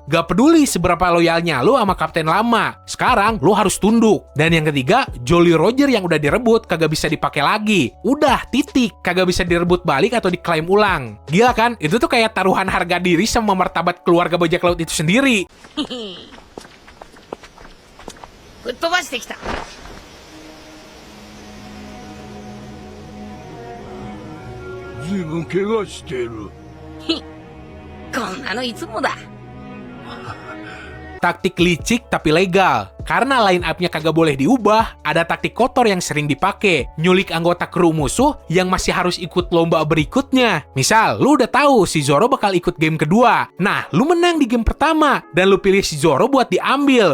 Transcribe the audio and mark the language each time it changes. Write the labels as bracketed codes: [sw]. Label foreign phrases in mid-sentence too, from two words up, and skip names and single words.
[id] Gak peduli seberapa loyalnya lu sama kapten lama. Sekarang, lu harus tunduk. Dan yang ketiga, Jolly Roger yang udah direbut kagak bisa dipakai lagi. udah titik, kagak bisa direbut balik atau diklaim ulang. Gila kan? Itu tuh kayak taruhan harga diri sama martabat keluarga bajak laut itu sendiri. [ja] ぶっ飛ばしてきた。ずいぶん怪我してる。こんなのいつもだ。 [id] Taktik licik tapi legal. Karena [en] line up- [id] nya kagak boleh diubah, ada taktik kotor yang sering dipakai. Nyulik anggota kru musuh yang masih harus ikut lomba berikutnya. Misal, lu udah tahu si Zoro bakal ikut game kedua. Nah, lu menang di game pertama, dan lu pilih si Zoro buat diambil.